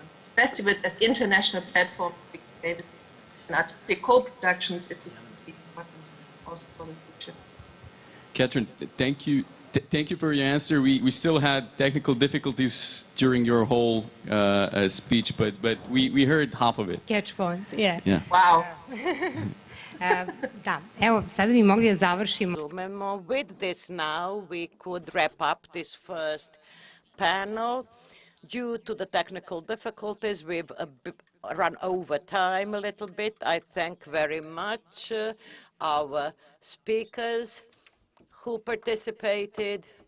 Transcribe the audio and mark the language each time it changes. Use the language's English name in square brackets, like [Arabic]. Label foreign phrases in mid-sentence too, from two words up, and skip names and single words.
[English] Festival as international platform and artistic co-productions is important also for the future. Catherine, thank you. Thank you for your answer. We still had technical difficulties during your whole speech, but we heard half of it. Catch points, yeah. Wow. [Serbian] Da, evo, sada bi mogli da završimo. [English] With this now, we could wrap up this first panel. Due to the technical difficulties, we've run over time a little bit. I thank very much our speakers who participated.